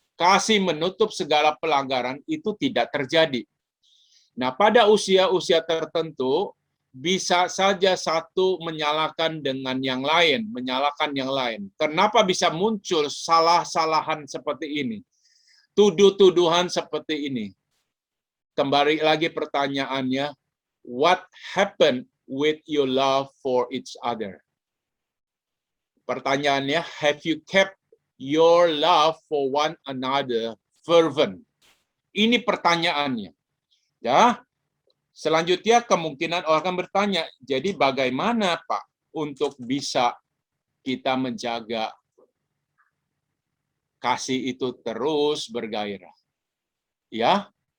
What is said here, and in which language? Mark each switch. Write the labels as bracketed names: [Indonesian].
[Indonesian] Kasih menutup segala pelanggaran, itu tidak terjadi. Nah, pada usia-usia tertentu, bisa saja satu menyalahkan dengan yang lain, menyalahkan yang lain. Kenapa bisa muncul salah-salahan seperti ini? Tuduh-tuduhan seperti ini. Kembali lagi pertanyaannya, [English] what happened with your love for each other? [Indonesian] Pertanyaannya, [English] have you kept your love for one another fervent? [Indonesian] Ini pertanyaannya. Ya. Selanjutnya kemungkinan orang akan bertanya, jadi bagaimana Pak untuk bisa kita menjaga kasih itu terus bergairah? Ya.